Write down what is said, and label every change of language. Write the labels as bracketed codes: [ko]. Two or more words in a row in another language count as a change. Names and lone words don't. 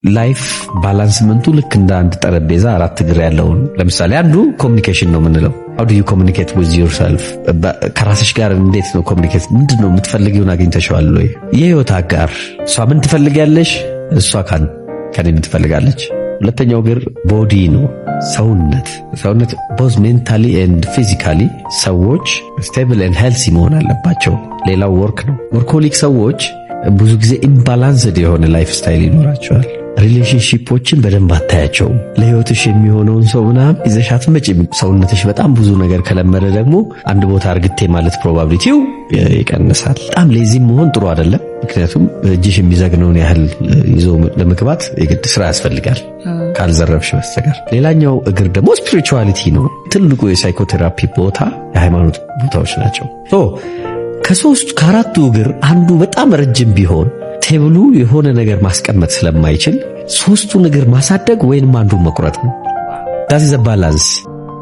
[am] ላይፍ ባላንስመንቱ ልክ እንደ አንድ ጠረጴዛ አራት እግር ያለው ነው። ለምሳሌ አንዱ ኮሚኒኬሽን ነው የምንለው። [en] how do you communicate with yourself? [am] ከራስሽ ጋር እንዴት ነው ኮሚኒኬት? ምንድነው የምትፈልጊውን አግኝተሽዋል ወይ? የህይወት አጋር እሷ ምን ትፈልጋለች? እሷ ከኔ ምን ትፈልጋለች? ሁለተኛው እግር ቦዲ ነው፣ ሰውነት [en] both mentally and physically [am] ሰዎች [en] stable and healthy [am] መሆን አለባቸው። ሌላው ወርክ ነው። ወርኮሊክ ሰዎች ብዙ ጊዜ ኢምባላንስድ የሆነ [en] life style [am] ይኖራቸዋል። ሪሌሽንሺፖችን በደንብ አታያቸውም። ለህይወትሽ የሚሆነውን ሰው ምናምን ይዘሻት መጪም። ሰውነትሽ በጣም ብዙ ነገር ከለመደ ደግሞ አንድ ቦታ እርግቴ ማለት ፕሮባቢሊቲው ይቀንሳል። በጣም ሌዚም መሆን ጥሩ አይደለም። ምክንያቱም እጅሽ የሚዘግነውን ያህል ይዞ ለመግባት የግድ ስራ ያስፈልጋል ካልዘረብሽ በስተቀር። ሌላኛው እግር ደግሞ ስፒሪቹዋሊቲ ነው። ትልቁ የሳይኮቴራፒ ቦታ የሃይማኖት ቦታዎች ናቸው። ከአራቱ እግር አንዱ በጣም ረጅም ቢሆን ቴብሉ የሆነ ነገር ማስቀመጥ ስለማይችል ሶስቱን እግር ማሳደግ ወይንም አንዱን መቁረጥ ነው። [en] that is a balance